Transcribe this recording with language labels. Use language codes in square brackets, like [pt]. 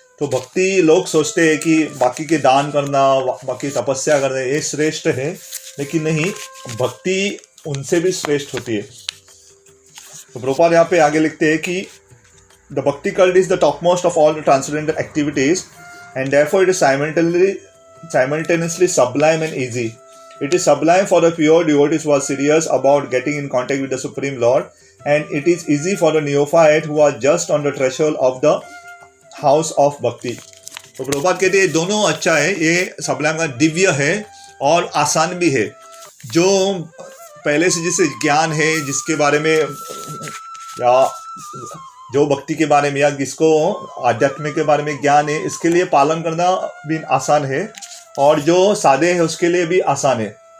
[hi] तो भक्ति लोग सोचते हैं कि बाकी के दान करना, बाकी तपस्या करना ये श्रेष्ठ है, लेकिन नहीं, भक्ति उनसे भी श्रेष्ठ होती है। तो प्रभुपाद यहाँ पे आगे लिखते हैं कि [en] The bhakti cult is the topmost of all the transcendental activities and therefore it is simultaneously sublime and easy. It is sublime for the pure devotees who are serious about getting in contact with the Supreme Lord, and it is easy for the neophyte who are just on the threshold of the house of bhakti. [hi] तो प्रभुपाद कहते हैं दोनों अच्छा है, ये sublime का दिव्य है और आसान भी है। जो पहले से जिसे ज्ञान है, जिसके बारे में या जो भक्ति के बारे में या जिसको आध्यात्म के बारे में ज्ञान है, इसके लिए पालन करना भी आसान है, और जो सादे है उसके लिए भी आसान है।